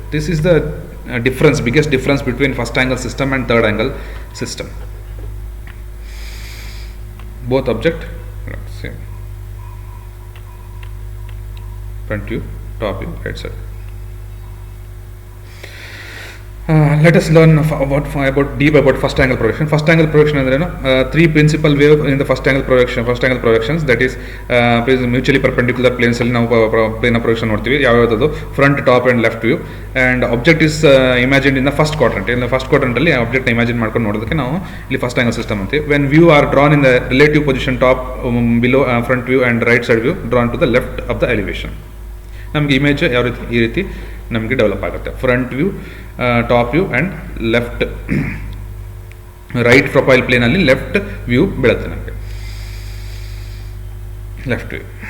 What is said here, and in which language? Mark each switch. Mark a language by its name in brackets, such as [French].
[English] This is the biggest difference between first angle system and third angle system. Both object same, front view, top view, right side. Let us learn about first angle projection. First angle projection ಅಂದ್ರೇನು? Three principal way in the first angle projections, that is mutually perpendicular planes [Kannada] ಅಲ್ಲಿ ನಾವು plane of projection ನೋಡ್ತೀವಿ. ಯಾವ್ಯಾವುದು? [English] Front, top and left view. And object is imagined in the first quadrant. In the first quadrant [Kannada] ಅಲ್ಲಿ object ನ imagine ಮಾಡ್ಕೊಂಡು ನೋಡೋದಕ್ಕೆ ನಾವು ಇಲ್ಲಿ first angle system ಅಂತೀವಿ. [English] When view are drawn in the relative position top, below, front view and right side view drawn to the left of the elevation. [Kannada] ನಮಗೆ image ಯಾವ ರೀತಿ ಈ ರೀತಿ ನಮಗೆ ಡೆವಲಪ್ ಆಗುತ್ತೆ. Front view, top view and left right profile ಪ್ಲೇನಲ್ಲಿ left view ಬೀಳುತ್ತೆ ನಮಗೆ. [English] Left view.